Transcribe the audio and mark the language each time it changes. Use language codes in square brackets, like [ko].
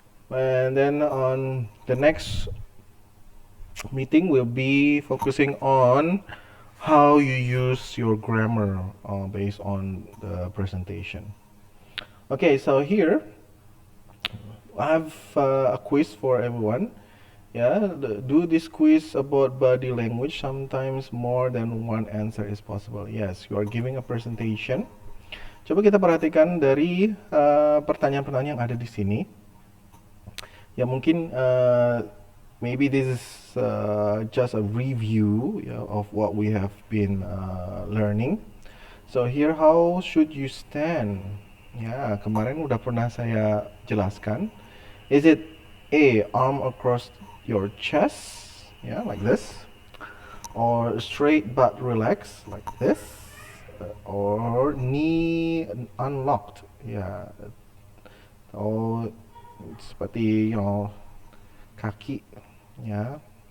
[en] And then on the next meeting, we'll be focusing on how you use your grammar based on the presentation. Okay, so here I have a quiz for everyone. Yeah, do this quiz about body language. Sometimes more than one answer is possible. Yes, you are giving a presentation. [id] Coba kita perhatikan dari pertanyaan-pertanyaan yang ada di sini. Ya mungkin [en] maybe this is just a review, yeah, of what we have been learning. So here, how should you stand? Ya, [id] kemarin udah pernah saya jelaskan. [en] Is it A, arm across your chest, yeah, like this, or straight but relaxed, like this, or knee unlocked, yeah, or [id] seperti kaki, [en] yeah.